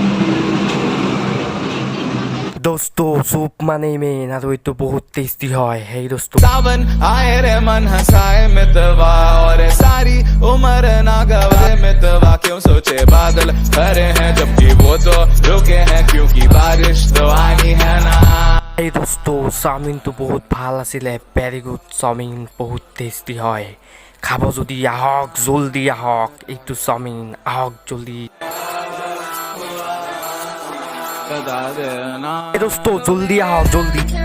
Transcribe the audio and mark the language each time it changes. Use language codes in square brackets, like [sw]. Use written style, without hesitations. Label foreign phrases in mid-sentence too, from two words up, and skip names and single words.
[hi] दोस्तो सूप माने मेन और ये बहुत टेस्टी है। हे दोस्तो सावन आए रे मन हंसाए मितवा, और सारी उम्र ना गवाए मितवा। क्यों सोचे बादल भरे हैं जबकि वो तो रुके हैं, क्योंकि बारिश तो आनी है ना। [as] এই দোস্ত চাওমিন তো বহুত ভাল আছিলে। [en] very good [as] চাওমিন, বহুত টেস্টি হয়। খাব যদি আহক, জলদি আহক। এইটো চাওমিন আহক জলদি। এই দোস্ত জলদি আহক জলদি।